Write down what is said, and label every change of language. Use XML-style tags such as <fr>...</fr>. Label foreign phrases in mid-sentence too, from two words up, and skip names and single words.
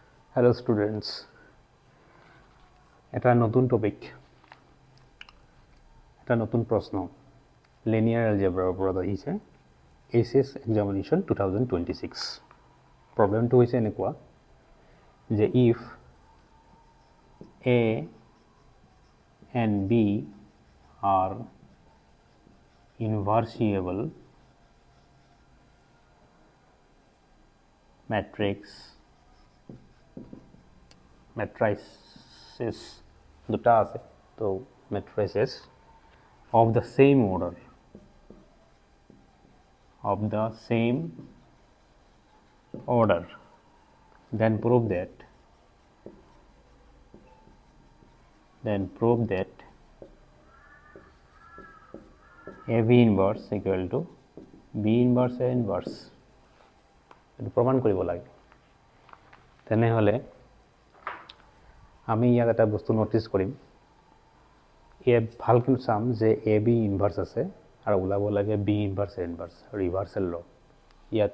<en>Hello students,</en> <as>এটা নতুন টপিক, এটা নতুন প্রশ্ন লিনিয়ার অ্যালজেব্রার ওপৰত আহিছে এইচএস এক্সামিনেশন 2026 প্ৰবলেমটো হৈছে এনেকুৱা যে</as> <en>if A and B are inversible matrices</en> <as>দুটা আছে তো</as> <en>matrices of the same order then prove that AB inverse equal to B inverse A inverse</en> <as>এটো প্রমাণ কৰিব লাগে তেনেহলে আমি ইয়াত এটা বস্তু নোটিস কৰিম এ ভালকৈ চাম যে AB ইনভার্স আছে আৰু ওলাব লাগে</as> <en>B inverse A inverse reversal law</en> <as>ইয়াত</as>